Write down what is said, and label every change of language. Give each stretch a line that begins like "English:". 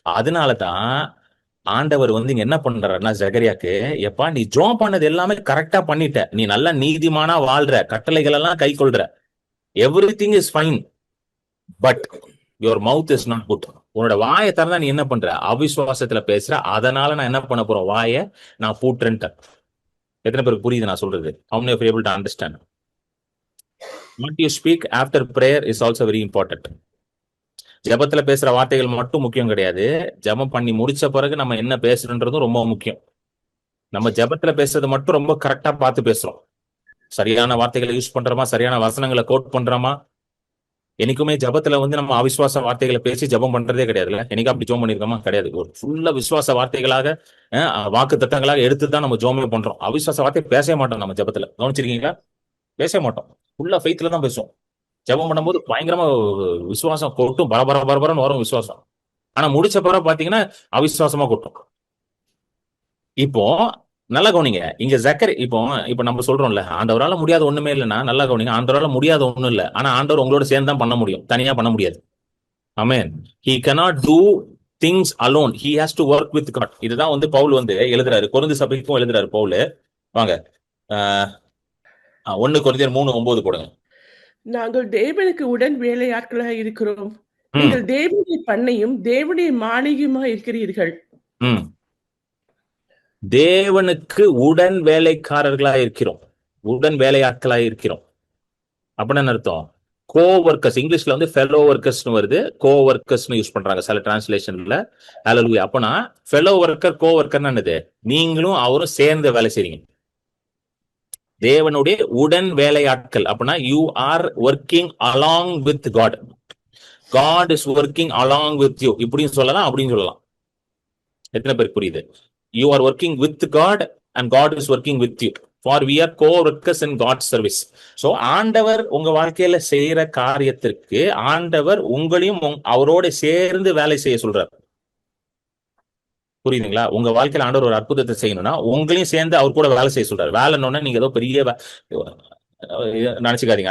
Tamil: அதனாலதான் ஆண்டவர் இங்க என்ன பண்றாருன்னா, ஜகரியாக்கு, எப்பா நீ ஜெபம் பண்ணது எல்லாமே கரெக்டா பண்ணிட்ட, நீ நல்ல நீதிமானா வாழ்ற, கட்டளைகள் எல்லாம் கை கொள்ற, everything is fine, but your mouth is not good. உன்னோட வாயை திறந்தா நீ என்ன பண்ற, அவிசுவாசத்துல பேசுற, அதனால நான் என்ன பண்ண போறேன், வாயை நான் பூட்டுறேன்ட்ட. எத்தனை பேருக்கு புரியுது நான் சொல்றது?
English: How many of you able to understand? What you speak after prayer is also very important.
Tamil: ஜெபத்துல பேசுற வார்த்தைகள் மட்டும் முக்கியம் கிடையாது. ஜெபம் பண்ணி முடிச்ச பிறகு நம்ம என்ன பேசுறோன்றதும் ரொம்ப முக்கியம். நம்ம ஜெபத்துல பேசுறது மட்டும் ரொம்ப கரெக்டா பார்த்து பேசுறோம். சரியான வார்த்தைகளை யூஸ் பண்றோமா, சரியான வசனங்களை கோட் பண்றோமா? என்னைக்குமே ஜெபத்துல வந்து நம்ம அவிசுவாச வார்த்தைகளை பேசி ஜெபம் பண்றதே கிடையாதுல்ல. என்னைக்கு அப்படி ஜெபம் பண்ணிருக்கோமா? கிடையாது. ஒரு ஃபுல்லா விசுவாச வார்த்தைகளாக வாக்கு தத்தங்களாக எடுத்துதான் நம்ம ஜெபமே பண்றோம். அவிசுவாச வார்த்தை பேசவே மாட்டோம் நம்ம ஜெபத்துல. கவனிச்சிருக்கீங்களா? பேசவே மாட்டோம். ஃபுல்லா ஃபெய்த்ல தான் பேசுவோம். ஜெபம் பண்ணும்போது பயங்கரமா விசுவாசம் கொட்டும், பரபர பரபரன்னு வரும் விசுவாசம். ஆனா முடிச்ச பிறகு பாத்தீங்கன்னா அவிசுவாசமா கொட்டும். இப்போ நல்லா கவனிங்க. இங்க இப்போ நம்ம சொல்றோம்ல, ஆண்டவரால முடியாத ஒண்ணுமே இல்லைன்னா நல்லா கவனிங்க. ஆண்டவரால முடியாத ஒண்ணும் இல்ல. ஆனா ஆண்டவர் உங்களோட சேர்ந்து தான் பண்ண முடியும், தனியா பண்ண முடியாது. ஆமென்.
English: He cannot do things alone. He has to work with God.
Tamil: இதுதான் வந்து பவுல் வந்து எழுதுறாரு, கொரிந்து சபைக்கும் எழுதுறாரு பவுல். வாங்க 1 கொரிந்தியர் 3:9 போடுங்க. நாங்கள் தேவனுக்கு உடன் வேலையாட்களாக இருக்கிறோம். நீங்கள் தேவனுடைய பண்ணையும் தேவனுடைய மாளிகையுமா இருக்கிறீர்கள். தேவனுக்கு உடன் வேலைக்காரர்களா இருக்கிறோம், உடன் வேலையாட்களா இருக்கிறோம். அப்படின்னு அர்த்தம். கோ ஒர்க்கர்ஸ், இங்கிலீஷ்ல வந்து ஃபெலோ ஒர்க்கர்ஸ்னு வருது, கோ ஒர்க்கர்ஸ்னு யூஸ் பண்றாங்க சில டிரான்ஸ்லேஷன்ல. ஹல்லேலூயா. அப்பனா ஃபெலோ ஒர்க்கர், கோ ஒர்க்கர்னா என்னது? நீங்களும் அவரும் சேர்ந்து வேலை செய்றீங்க. தேவனுடைய உடன் வேலையாட்கள். அப்படின்னா you are working along with God. God is working along with you. இப்படியும் சொல்லலாம், அப்படின்னு சொல்லலாம். எத்தனை பேருக்கு புரியுது?
English: You are working with God and God is working with you. For we are co-workers in God's service.
Tamil: So ஆண்டவர் உங்க வாழ்க்கையில செய்யற காரியத்திற்கு ஆண்டவர் உங்களையும் அவரோட சேர்ந்து வேலை செய்ய சொல்றார். புரியுதுங்களா? உங்க வாழ்க்கையில ஆண்டவர் ஒரு அற்புதத்தை செய்யணும்னா உங்களையும் சேர்ந்து அவர் கூட வேலை செய்ய சொல்றாரு. வேலைன்னு நீங்க ஏதோ பெரிய நினைச்சுக்காதீங்க.